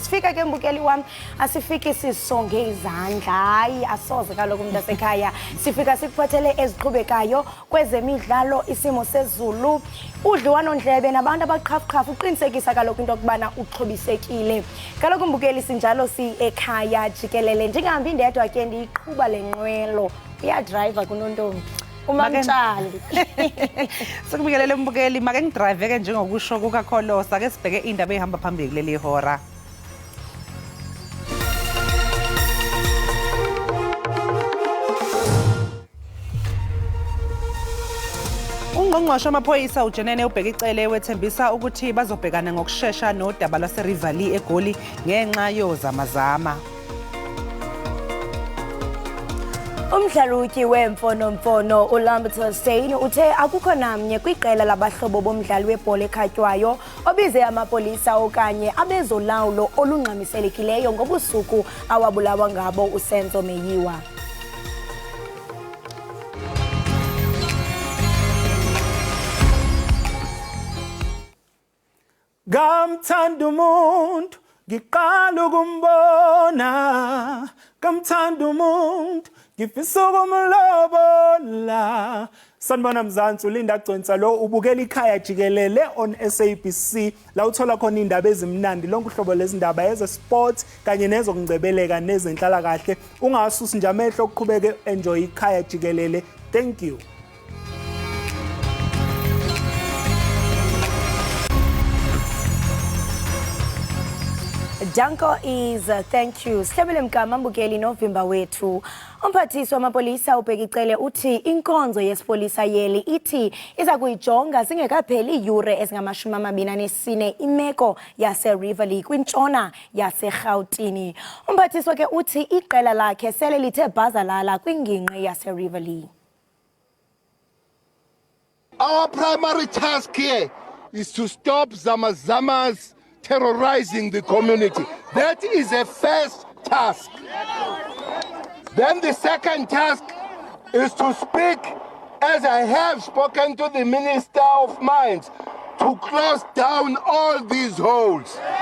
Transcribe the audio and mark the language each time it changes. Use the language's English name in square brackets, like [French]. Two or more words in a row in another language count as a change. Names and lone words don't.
[Xhosa] Sifika ke mbukeli wam asifiki sisonge izandla hayi asoze kaloku umuntu asekhaya sifika sikuphathele eziqhubekayo kwezemidlalo isimo sezulu udliwano ndlebe nabantu abaqhafuqhafu uqinisekisa kaloku into yokubana uxhobisekile. Kaloku mbukeli sinjalo Ekhaya Jikelele ndingahambi ndedwa ke ndiyiqhuba lenqwelo uyadrive kunontombi umamtshali [Zulu] sikubikelele mbukeli make ngidrive ke njengokusho kukaKholosa ke sibheke indaba ehamba phambili kuleli hora. Ungqongqoshe wamaphoyisa uJenene ubheka icele wethembisa ukuthi bazobhekana ngokusheshsha nodaba lwaseRivali eGoli ngenxa yozamazama. [Xhosa] Umdlaluki wemfonomfono uLambert Stein uthe akukho namnye kwiqela labahlobo bomdlali webhola ekhatywayo obize amapolisa okanye abezolawulo olungxamiselekileyo ngobusuku awabulawa ngabo uSenzo Meyiwa. [Zulu] Kamthanda umuntu ngiqala ukumbona kamthanda umuntu ngifisa ukumlobola. Sanibona Mzansi uLinda Gcwensa lo ubukela Ikhaya Jikelele on SABC la uthola khona indaba ezimnandi lonke uhlobo lezindaba eze sports kanye nezokungcebeleka nezenhlala kahle. Ungasusi nje amehlo ukuqhubeke enjoy Ikhaya Jikelele. [English] Thank you. Danko is thank you. [Xhosa] Sihlebele mgama mbukeli novimba wethu. Umphathiswa wamapolisa ubheka icele uthi inkonzo yesipolisa yeli ithi iza kuyijonga zingekapheli iyure ezingama-24 imeko yaseRivali kwintshona yaseRhawutini. Umphathiswa ke uthi iqela lakhe sele lithe bhazalala kwingingqi yaseRivali. [English] Our primary task here is to stop Zamazamas terrorizing the community. That is a first task. Then the second task is to speak, as I have spoken to the Minister of Mines, to close down all these holes.